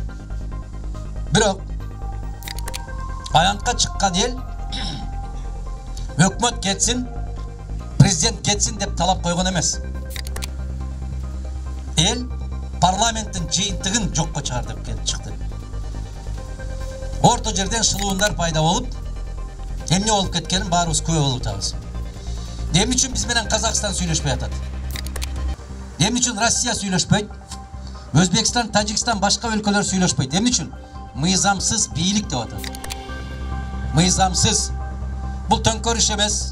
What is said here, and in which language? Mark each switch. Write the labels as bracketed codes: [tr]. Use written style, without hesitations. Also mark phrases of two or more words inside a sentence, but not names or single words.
[ky] Бирок аянтка чыккан эл өкмөт кетсин, президент кетсин деп талап койгон эмес. Эл парламенттин жыйынтыгын жокко чыгар деп чыкты. Орто жерден шылуундар пайда болуп, Эмне олуп кеткенин барыбыз күбө болуп атабыз. Эмне үчүн биз менен Казакстан сүйлөшпөй атат? Эмне үчүн Россия сүйлөшпөйт? Өзбекстан, Тажикстан, башка өлкөлөр сүйлөшпөйт? Эмне үчүн? Мыйзамсыз бийлик деп атат. Мыйзамсыз. Бул төңкөрүш эмес.